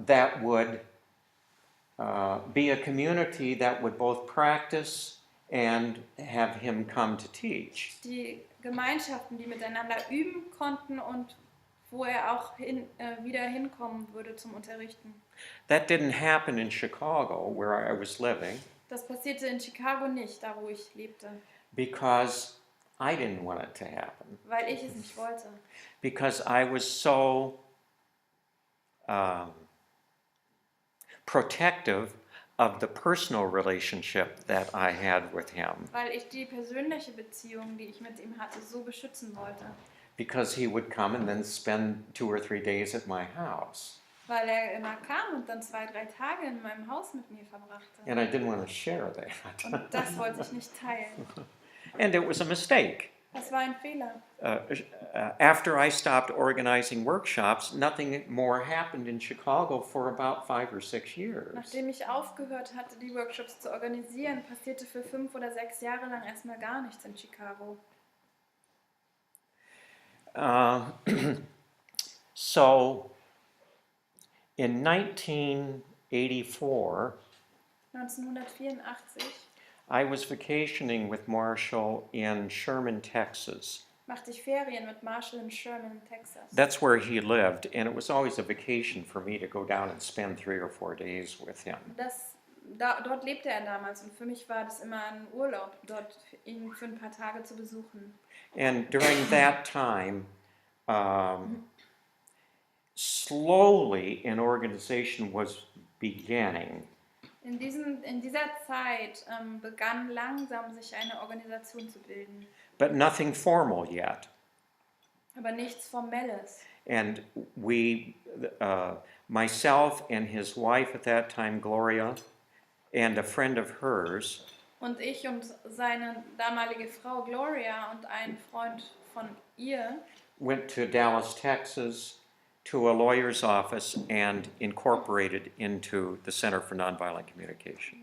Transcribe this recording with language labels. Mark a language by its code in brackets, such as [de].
[en] that would be a community that would both practice and have him come to teach. [de] die Gemeinschaften, die miteinander üben konnten und wo er auch wieder hinkommen würde zum Unterrichten. [en] That didn't happen in Chicago, where I was living, [de] Das passierte in Chicago nicht, da wo ich lebte, [en] because I didn't want it to happen. [de] weil ich es nicht wollte. [en] Because I was so protective of the personal relationship that I had with him. [de] Weil ich die persönliche Beziehung, die ich mit ihm hatte, so beschützen wollte. [en] Because he would come and then spend 2 or 3 days at my house. [de] Weil er immer kam und dann 2, 3 Tage in meinem Haus mit mir verbrachte. [en] And I didn't want to share that. [de] Und das wollte ich nicht teilen. [en] And it was a mistake. [de] Das war ein Fehler. [en] After I stopped organizing workshops, nothing more happened in Chicago for about 5 or 6 years. [de] Nachdem ich aufgehört hatte, die Workshops zu organisieren, passierte für 5 oder 6 Jahre lang erstmal gar nichts in Chicago. [en] So in 1984, [de] 1984 [en] I was vacationing with Marshall in Sherman, Texas. [de] machte ich Ferien mit Marshall in Sherman, Texas. [en] That's where he lived, and it was always a vacation for me to go down and spend 3 or 4 days with him. [de] Dort lebte er damals und für mich war das immer ein Urlaub, dort ihn für ein paar Tage zu besuchen. [en] And during that time, slowly an organization was beginning. [de] In dieser Zeit begann langsam sich eine Organisation zu bilden, [en] But nothing formal yet. [de] aber nichts Formelles. [en] And we, myself and his wife at that time, Gloria, and a friend of hers, [de] Und ich und seine damalige Frau Gloria und ein Freund von ihr [en] went to Dallas, Texas, to a lawyer's office and incorporated into the Center for Nonviolent Communication.